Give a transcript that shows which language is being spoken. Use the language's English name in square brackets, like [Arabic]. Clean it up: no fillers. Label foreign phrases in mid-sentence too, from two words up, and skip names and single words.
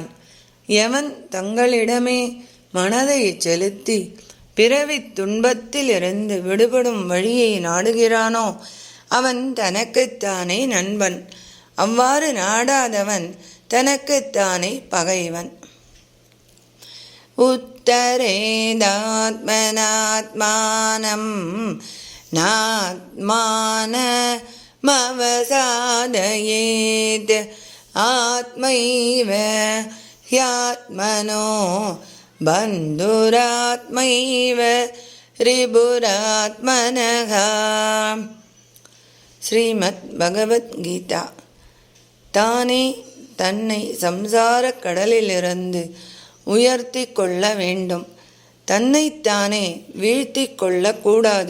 [Tamil] எவன் தங்களிடமே மனதை செலுத்தி பிறவித் துன்பத்திலிருந்து விடுபடும் வழியை நாடுகிறானோ அவன் தனக்குத்தானே நண்பன். அவ்வாறு நாடாதவன் தனக்குத்தானே பகைவன். [Sanskrit] உத்தராயண उत्तरेदात्मनात्मानं नात्मानमवसादयेत् आत्मैव ह्यात्मनो बन्धुरात्मैव ரிபுராத்மனஹ. [Tamil] ஸ்ரீமத் பகவத்கீதா. தானே தன்னை சம்சார கடலிலிருந்து உயர்த்தி கொள்ள வேண்டும். தன்னைத்தானே வீழ்த்தி கொள்ளக்கூடாது.